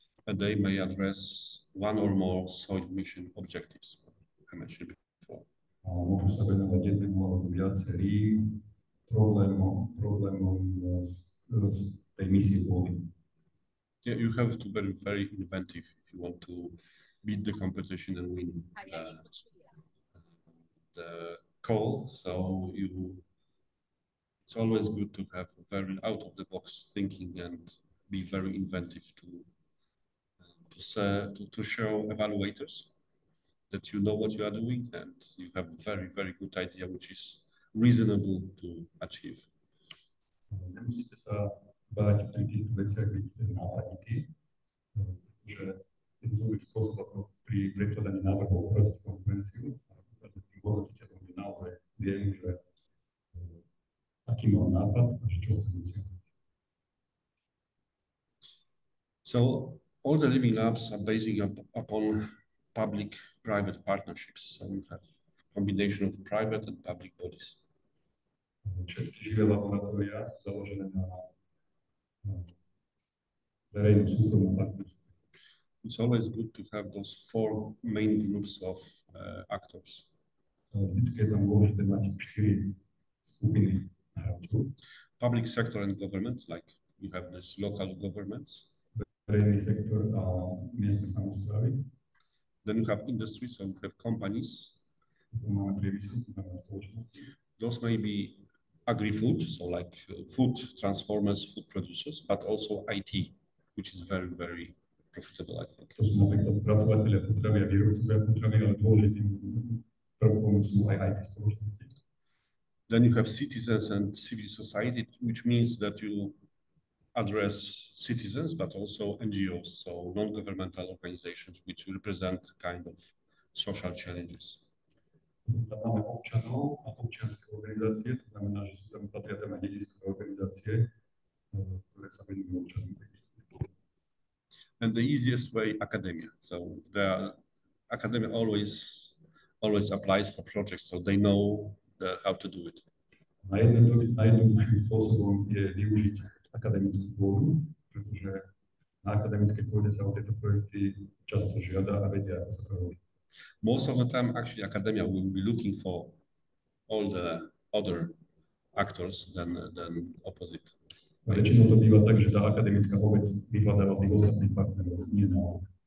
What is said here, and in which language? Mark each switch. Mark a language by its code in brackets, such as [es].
[en] And they may address one or more soil emission objectives, I mentioned before. [sk] A môžu sa venovať jednému alebo viacerým problémom z tej misie pôdy. [en] Yeah, you have to be very inventive if you want to beat the competition and win the call. So it's always good to have very out of the box thinking and be very inventive to show evaluators that you know what you are doing and you have a very, very good idea which is reasonable to achieve. [sk] Nemusíte sa báť pri týchto veciach byť nápadnutí, že jednoduchý spôsob ako pri prekladaní návrhov v konkurenciu a tým hodnotiteľom je naozaj viem, že aký mám nápad a že čo chcem dosiahnuť. [en] So all the living labs are basing upon public-private partnerships. So we have a combination of private and public bodies. [sk] Všetky živé laboratória sú založené na verejno-súkromnom partnerstve. [en] It's always good to have those 4 main groups of actors. [sk] Vždycky je tam dôležité mať 4 skupiny hráčov. [en] Public sector and government, like you have this local governments. [sk] Verejný sektor a miestne samosprávy. [en] Then you have industry, so you have companies. [sk] Máme priemysel, máme spoločnosti. [en] Those may be agri-food, so like food transformers, food producers, but also IT, which is very, very profitable, I think. [sk] To sú napríklad spracovatelia potravy a výrobcovia potravy, ale dôležitým prvkom sú aj IT spoločnosti. [en] Then you have citizens and civil society, which means that you address citizens, but also NGOs, so non-governmental organizations, which represent kind of social challenges. [sk] Máme občanov a občianske organizácie, to znamená, že sú tam patria tam aj neziskové organizácie, ktoré sa venujú občanom. [en] And the easiest way, academia. So the academia always applies for projects, so they know how to do it. [sk] Najjednoduchším spôsobom je využiť akademickú pôdu, pretože na akademickej pôde sa o tieto projekty často žiada a vedia, ako sa to robí. [en] Most of the time, actually, academia will be looking for all the other actors than opposite. [sk] A väčšinou to býva tak, že tá akademická obec vyhľadáva tých ostatných partnerov, nie naopak.